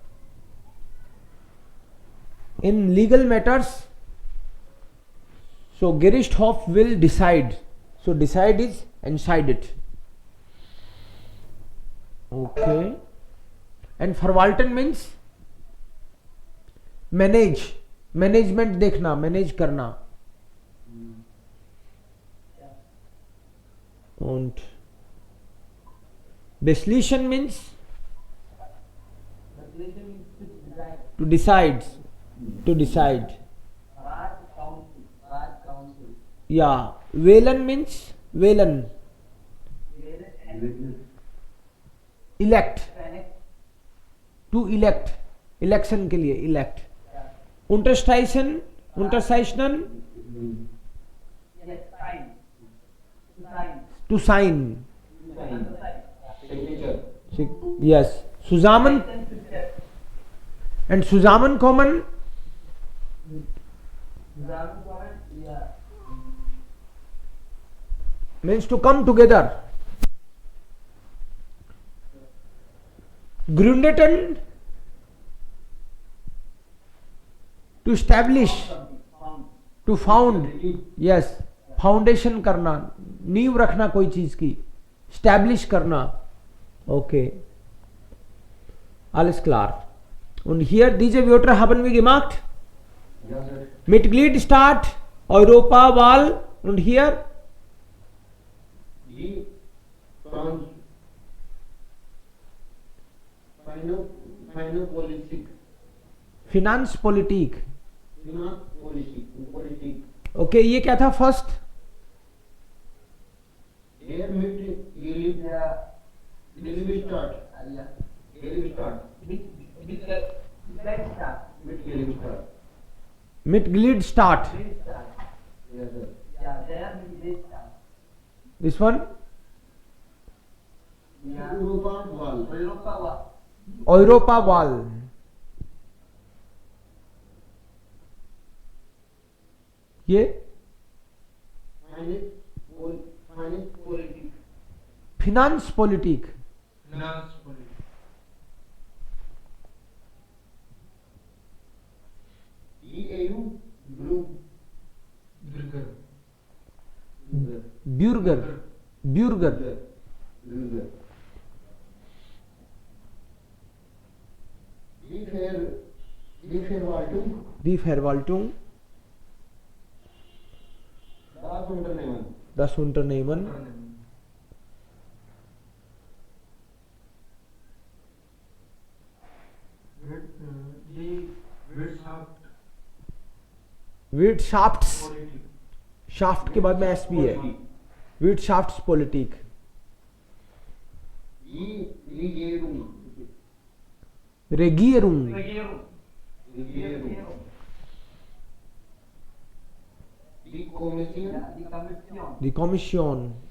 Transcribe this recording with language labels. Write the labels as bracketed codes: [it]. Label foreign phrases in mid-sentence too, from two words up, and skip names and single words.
[en] In legal matters, so Gerichtshof will decide. So decide is entscheidet. Okay. And verwalten means manage. [hi] Management देखना, manage करना. [de] Und beschließen [en] means to decide. To decide. Yeah. Wählen means wählen. Elect. To elect. Election [hi] के लिए [en] elect. [de] Unterstreichen. Unterzeichnen. [en] To sign. Yes. Zusammen. And zusammenkommen. Means to come together. [de] Gründeten. [en] To establish. To found. Yes. [hi] फाउंडेशन करना, नींव रखना कोई चीज की, स्टैब्लिश करना. [de] Okay. Alles klar. Und hier diese Wörter haben wir gemacht. Ja, sir. Mitgliedstaat, Europawahl und hier Die Finanzpolitik. Finanzpolitik. Politik. [hi] ओके ये क्या था फर्स्ट? [de] Der Mitgliedstaat. Mitgliedstaat. [en] Yes, sir. This one? Europawahl. [de] ये Finanz Politik. ब्यूर्गर. ब्यूर्गर. Die Verwaltung. Das Unternehmen. Wirtschafts. [hi] शाफ्ट के बाद में एस भी है. [de] Wirtschaftspolitik. Regierung. Die Kommission.